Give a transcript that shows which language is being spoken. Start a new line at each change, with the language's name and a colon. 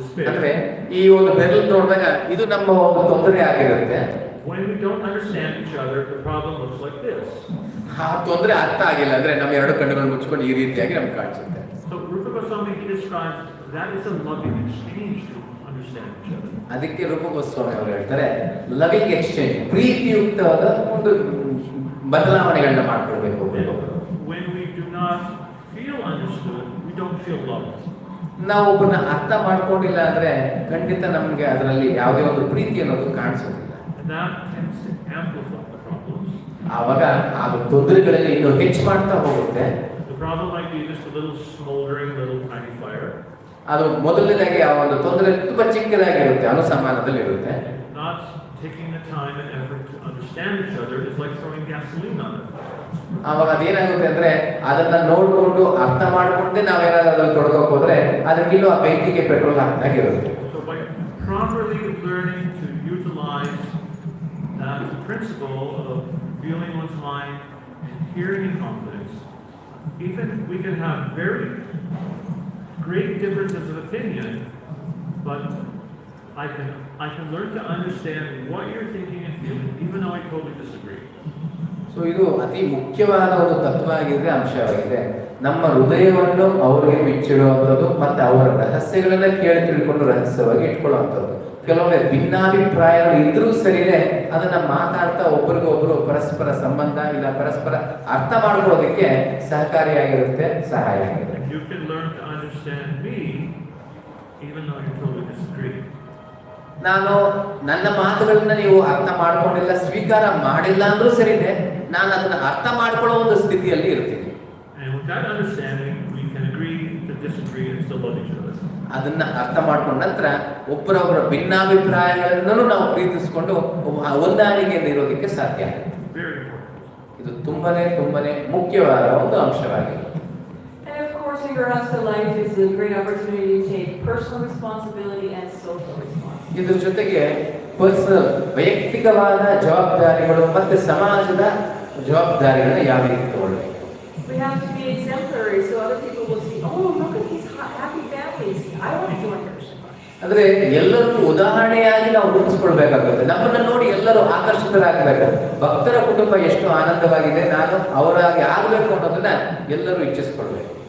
Kannada: ಅಂದ್ರೆ ಈ ಒಂದು ಬೆರಳು ನೋಡಿದಾಗ ಇದು ನಮ್ಮ ಒಂದು ತೊಂದರೆ ಆಗಿರುತ್ತೆ.
English: When we don't understand each other, the problem looks like this.
Kannada: ಆ ತೊಂದರೆ ಅರ್ಥ ಆಗಿಲ್ಲ ಅಂದ್ರೆ ನಮ್ಮ 2 ಕಣ್ಣುಗಳು ಮುಚ್ಕೊಂಡು ಈ ರೀತಿಯಾಗಿ ನಮ್ಗೆ ಕಾಣಿಸುತ್ತೆ.
English: So Rupa Goswami describes that is a loving exchange to understand each other.
Kannada: ಅದಕ್ಕೆ ರೂಪ ಗೋಸ್ವಾಮಿ ಅವರು ಹೇಳ್ತಾರೆ
English: loving exchange,
Kannada: ಪ್ರೀತಿಯುಕ್ತವಾದ ಒಂದು ಬದಲಾವಣೆಗಳನ್ನ ಮಾಡ್ಕೊಳ್ಬೇಕು.
English: When we do not feel understood, we don't feel loved.
Kannada: ನಾವು ಒಬ್ಬರನ್ನ ಅರ್ಥ ಮಾಡ್ಕೊಂಡಿಲ್ಲ ಅಂದ್ರೆ ಖಂಡಿತ ನಮ್ಗೆ ಅದರಲ್ಲಿ ಯಾವುದೇ ಒಂದು ಪ್ರೀತಿ ಅನ್ನೋದು ಕಾಣಿಸೋದಿಲ್ಲ.
English: That tends to amplify the problems.
Kannada: ಆವಾಗ ಅದು ತೊಂದರೆಗಳಲ್ಲಿ ಇನ್ನೂ ಹೆಚ್ಚು ಮಾಡ್ತಾ ಹೋಗುತ್ತೆ.
English: The problem might be just a little smoldering, little tiny fire.
Kannada: ಅದು ಮೊದಲನೇದಾಗಿ ಆ ಒಂದು ತೊಂದರೆ ತುಂಬಾ ಚಿಕ್ಕದಾಗಿರುತ್ತೆ, ಅನುಸಂಧಾನದಲ್ಲಿ ಇರುತ್ತೆ.
English: Not taking the time and effort to understand each other is like throwing gasoline on it.
Kannada: ಆವಾಗ ಅದೇನಾಗುತ್ತೆ ಅಂದ್ರೆ ಅದನ್ನ ನೋಡ್ಕೊಂಡು ಅರ್ಥ ಮಾಡ್ಕೊಂಡೆ ನಾವೇನಾದ್ರೂ ಅದ್ರಲ್ಲಿ ತೊಡಗೋಕೆ ಹೋದ್ರೆ ಅದಕ್ಕಿನ್ನೂ ಆ ಬೆಂಕಿಗೆ petrol ಹಾಕ್ದಾಗಿರುತ್ತೆ.
English: So by properly learning to utilize that principle of feeling one's mind and hearing in confidence, even we can have very great differences of opinion, but I can learn to understand what you're thinking and feeling, even though I totally disagree.
Kannada: So ಇದು ಅತಿ ಮುಖ್ಯವಾದ ಒಂದು ತತ್ವ ಆಗಿದೆ, ಅಂಶವಾಗಿದೆ. ನಮ್ಮ ಹೃದಯವನ್ನು ಅವರಿಗೆ ಬಿಚ್ಚಿಡುವಂಥದ್ದು ಮತ್ತೆ ಅವರ ರಹಸ್ಯಗಳನ್ನ ಕೇಳಿ ತಿಳ್ಕೊಂಡು ರಹಸ್ಯವಾಗಿ ಇಟ್ಕೊಳ್ಳುವಂಥದ್ದು. ಕೆಲವೊಮ್ಮೆ ಭಿನ್ನಾಭಿಪ್ರಾಯಗಳು ಇದ್ರೂ ಸರಿನೇ ಅದನ್ನ ಮಾತಾಡ್ತಾ ಒಬ್ಬರಿಗೊಬ್ರು ಪರಸ್ಪರ ಸಂಬಂಧ ಇಲ್ಲ ಪರಸ್ಪರ ಅರ್ಥ ಮಾಡ್ಕೊಳ್ಳೋದಕ್ಕೆ ಸಹಕಾರಿಯಾಗಿರುತ್ತೆ, ಸಹಾಯ ಆಗಿದೆ.
English: You can learn to understand me even though you totally disagree.
Kannada: ನಾನು ನನ್ನ ಮಾತುಗಳನ್ನ ನೀವು ಅರ್ಥ ಮಾಡ್ಕೊಂಡಿಲ್ಲ, ಸ್ವೀಕಾರ ಮಾಡಿಲ್ಲ ಅಂದ್ರೂ ಸರಿನೇ, ನಾನು ಅದನ್ನ ಅರ್ಥ ಮಾಡ್ಕೊಳ್ಳೋ ಒಂದು ಸ್ಥಿತಿಯಲ್ಲಿ ಇರ್ತೀನಿ.
English: And with that understanding, we can agree to disagree and still love each other.
Kannada: ಅದನ್ನ ಅರ್ಥ ಮಾಡ್ಕೊಂಡ ನಂತರ ಒಬ್ಬರೊಬ್ಬರ ಭಿನ್ನಾಭಿಪ್ರಾಯಗಳನ್ನು ನಾವು ಪ್ರೀತಿಸಿಕೊಂಡು ಹೊಂದಾಣಿಕೆಯಿಂದ ಇರೋದಕ್ಕೆ ಸಾಧ್ಯ ಆಗುತ್ತೆ.
English: Very important.
Kannada: ಇದು ತುಂಬಾನೇ ಮುಖ್ಯವಾದ ಒಂದು ಅಂಶವಾಗಿದೆ.
English: And of course, to Grahasta life is a great opportunity to take personal responsibility and social responsibility.
Kannada: ಇದ್ರ ಜೊತೆಗೆ ಪರ್ಸನಲ್ ವೈಯಕ್ತಿಕವಾದ ಜವಾಬ್ದಾರಿಗಳು ಮತ್ತೆ ಸಮಾಜದ ಜವಾಬ್ದಾರಿಗಳನ್ನ ಯಾವ ರೀತಿ ತಗೊಳ್ಬೇಕು.
English: We have to be exemplary so other people will see, oh, look at these happy families. I want to join Krishna.
Kannada: ಅಂದ್ರೆ ಎಲ್ಲರೂ ಉದಾಹರಣೆಯಾಗಿ ನಾವು ರೂಪಿಸ್ಕೊಳ್ಬೇಕಾಗುತ್ತೆ. ನಮ್ಮನ್ನ ನೋಡಿ ಎಲ್ಲರೂ ಆಕರ್ಷಿತರಾಗಬೇಕು. ಭಕ್ತರ ಕುಟುಂಬ ಎಷ್ಟು ಆನಂದವಾಗಿದೆ, ನಾನು ಅವರಾಗಿ ಆಗಬೇಕು ಅನ್ನೋದನ್ನ ಎಲ್ಲರೂ ಇಚ್ಛಿಸ್ಕೊಳ್ಬೇಕು.